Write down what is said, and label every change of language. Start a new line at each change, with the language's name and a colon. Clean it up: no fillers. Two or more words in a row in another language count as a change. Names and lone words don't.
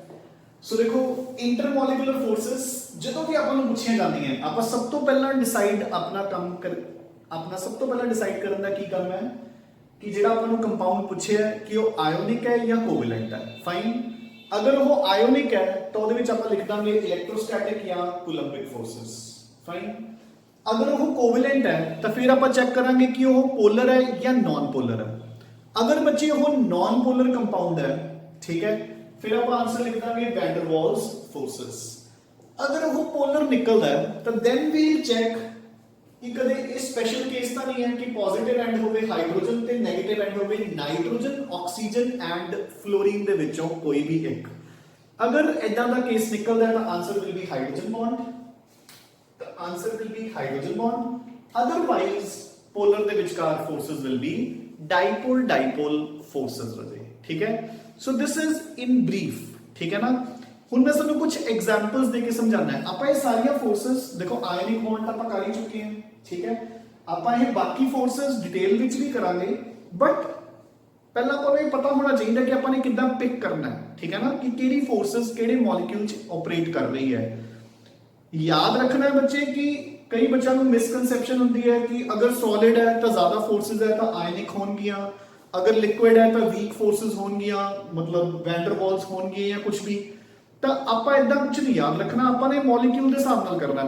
Punjabi: ਸੋ ਦੇਖੋ
English: intermolecular forces
Punjabi: ਜਦੋਂ ਵੀ ਆਪਾਂ ਨੂੰ ਪੁੱਛੀਆਂ ਜਾਂਦੀਆਂ, ਆਪਾਂ ਸਭ ਤੋਂ ਪਹਿਲਾਂ ਡਿਸਾਈਡ ਸਭ ਤੋਂ ਪਹਿਲਾਂ ਡਿਸਾਈਡ ਕਰਨ ਦਾ ਕੀ ਕੰਮ ਹੈ ਕਿ ਜਿਹੜਾ ਆਪਾਂ ਨੂੰ ਕੰਪਾਊਂਡ ਪੁੱਛਿਆ ਕਿ ਉਹ ਆਇਓਨਿਕ ਹੈ ਜਾਂ ਕੋਵੈਲੈਂਟ ਹੈ। ਫਾਈਨ, ਅਗਰ ਉਹ ਆਇਓਨਿਕ ਹੈ ਤਾਂ ਉਹਦੇ ਵਿੱਚ ਆਪਾਂ ਲਿਖ ਦਾਂਗੇ ਇਲੈਕਟ੍ਰੋਸਟੈਟਿਕ ਜਾਂ
English: coulombic forces.
Punjabi: ਫਾਈਨ, ਅਗਰ ਉਹ ਕੋਵੈਲੈਂਟ ਹੈ ਤਾਂ ਫਿਰ ਆਪਾਂ ਚੈੱਕ ਕਰਾਂਗੇ ਕਿ ਉਹ ਪੋਲਰ ਹੈ ਜਾਂ
English: non polar
Punjabi: ਹੈ।
Hindi: अगर बच्चे वो
English: non polar compound
Hindi: है, ठीक है, फिर आप आंसर लिख देंगे
English: Van der Waals forces.
Hindi: अगर वो पोलर निकलता है तो
English: then we check
Hindi: कि कदे इस
English: special case
Hindi: तो नहीं है कि
English: positive end
Hindi: होवे हाइड्रोजन ते
English: negative end
Hindi: होवे नाइट्रोजन ऑक्सीजन एंड फ्लोरीन
Punjabi: ਦੇ ਵਿਚੋਂ
Hindi: कोई भी एक। अगर
Punjabi: ਇਦਾਂ ਦਾ
Hindi: केस निकलता है तो
English: answer will be hydrogen bond, the answer will be hydrogen bond, otherwise polar
Punjabi: ਦੇ ਵਿਚਕਾਰ
English: forces will be dipole dipole forces ਵਜੇ।
Punjabi: ਠੀਕ ਹੈ,
English: so this is in brief,
Punjabi: ਠੀਕ ਹੈ ਨਾ। ਹੁਣ ਮੈਂ ਤੁਹਾਨੂੰ ਕੁਝ ਐਗਜ਼ਾਮਪਲਸ ਦੇ ਕੇ ਸਮਝਾਉਣਾ ਹੈ। ਆਪਾਂ ਇਹ ਸਾਰੀਆਂ ਫੋਰਸਸ ਦੇਖੋ
English: ionic bond
Punjabi: ਤਾਂ ਆਪਾਂ ਕਰ ਹੀ ਚੁੱਕੇ ਹਾਂ, ਠੀਕ ਹੈ। ਆਪਾਂ ਇਹ ਬਾਕੀ ਫੋਰਸਸ ਡਿਟੇਲ ਵਿੱਚ ਵੀ ਕਰਾਂਗੇ, ਬਟ ਪਹਿਲਾਂ ਆਪਾਂ ਨੂੰ ਇਹ ਪਤਾ ਹੋਣਾ ਚਾਹੀਦਾ ਕਿ ਆਪਾਂ ਨੇ ਕਿੱਦਾਂ ਪਿਕ ਕਰਨਾ ਹੈ, ਠੀਕ ਹੈ ਨਾ, ਕਿ ਕਿਹੜੀ ਫੋਰਸਸ ਕਿਹੜੇ ਮੋਲੀਕਿਊਲ 'ਚ ਆਪਰੇਟ ਕਰ ਰਹੀ ਹੈ।
Hindi: याद रखना है बच्चे कि कई बच्चों को मिसकंसेप्शन होती है कि अगर सॉलिड है तो ज्यादा फोर्सेस है तो आयनिक होंगियां, अगर लिक्विड है तो
English: weak forces
Hindi: होंगियां, मतलब वैन डर वाल्स होंगे या कुछ भी। तो आप इदा कुछ नहीं याद रखना, आपने मॉलिक्यूल के हिसाब नाल करना है।